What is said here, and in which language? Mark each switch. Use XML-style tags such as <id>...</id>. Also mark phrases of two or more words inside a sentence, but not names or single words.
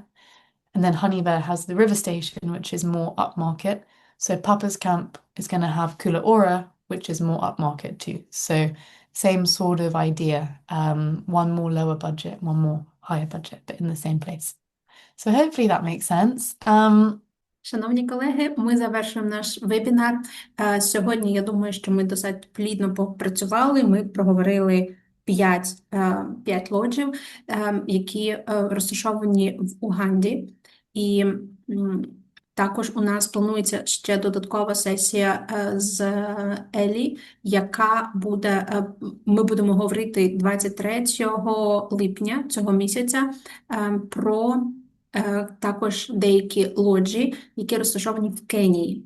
<en>And then Honey Bear has the river station, which is more upmarket. So Papa's Camp is going to have Kula Ora, which is more upmarket too. So same sort of idea. One more lower budget, one more higher budget, but in the same place. So hopefully that makes sense.</en> <uk>Шановні колеги, ми завершуємо наш вебінар. Сьогодні, я думаю, що ми досить плідно попрацювали. Ми проговорили 5 лоджів, які розташовані в Уганді. І також у нас планується ще додаткова сесія з Елі, яка буде, ми будемо говорити 23 липня цього місяця про також деякі лоджі, які розташовані в Кенії.</uk>